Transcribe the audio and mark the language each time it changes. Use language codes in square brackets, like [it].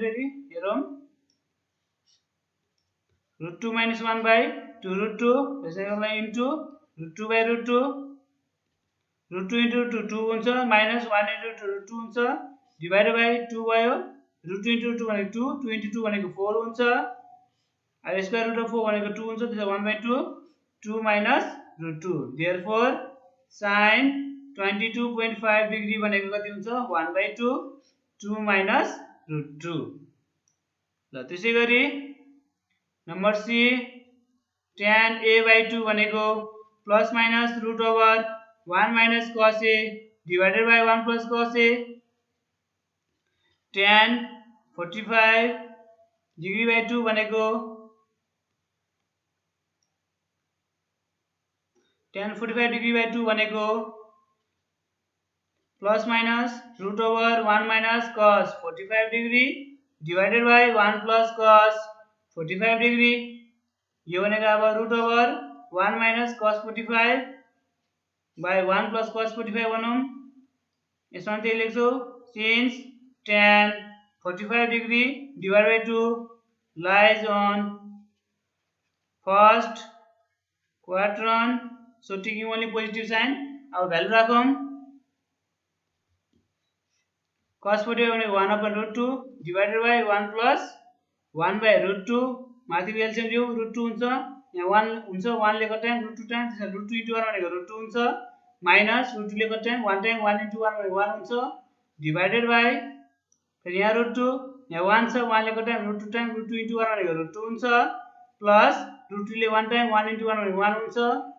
[ne] फेरि हेरौं [en] root 2 minus 1 by 2 root 2 [ne] यसैलाई into root 2 by root 2. root 2 into root 2 2 हुन्छ minus 1 into root 2 हुन्छ divided by 2 भयो. root 2 into root 2 भनेको 2 2 into 2 भनेको 4 हुन्छ. अब स्क्वायर रुट अफ 4 भनेको 2 हुन्छ त्यसैले 1/2 2 minus root 2. [en] Therefore sin 22.5 degree [ne] भनेको कति हुन्छ 1/2 2 minus root 2. ल त्यसै गरी नम्बर सी tan a/2 भनेको plus minus route over 1 [en] minus cos a divided by 1 plus cos a. [ne] tan 45 degree by 2 भनेको tan 45 degree by 2 भनेको plus minus route over 1 [en] minus cos 45 degree [ne] divided by 1 plus cos 45 degree. यो भनेको अब route over 1 [en] minus cos 45 by 1 plus cos 45 [ne] भनौं. [en] यसमा त्यही लेख्छौ since tan 45 degree divided by 2 lies on first quadrant, so taking only positive sign. [ne] अब value राखौं. cos 45 भनेको 1 upon root 2 [en] divided by 1 plus 1 by root 2 [ne] माथिको एलसीएम लिऊ root 2 हुन्छ. यहाँ 1 हुन्छ 1 ले गर्दा टाइम root 2 टाइम त्यसमा root 2 into 1 भनेको root 2 हुन्छ माइनस root 2 ले गर्दा टाइम 1 टाइम 1 into 1 भनेको 1 हुन्छ डिवाइडेड बाइ फेरि यहाँ root 2 यहाँ 1 छ 1 ले गर्दा time root 2 time root 2 into 1 भनेको root 2 हुन्छ प्लस root 2 ले 1 टाइम 1 into 1 भनेको 1 हुन्छ.